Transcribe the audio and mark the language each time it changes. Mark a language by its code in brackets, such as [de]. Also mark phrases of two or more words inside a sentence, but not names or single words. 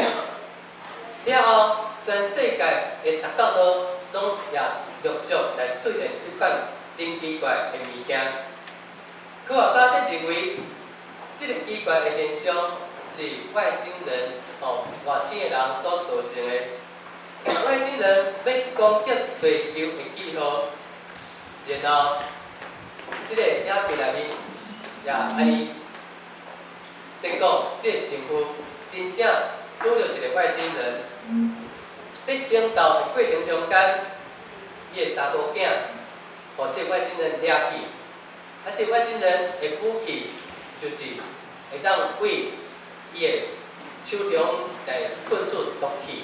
[nan] 了后，全世界的逐角落拢也陆续来出现即款真奇怪的物件。科学家认为，即个奇怪的现象是外星人外星的人所造成的。外星人要攻击地球的记号，然后即个影片内面也安尼，等讲即个神父真正拄着一个外星人，伫争斗的过程中间，伊的查某囝，互即个外星人掠去，即个外星人的武器就是会当为伊的手中来喷出毒气。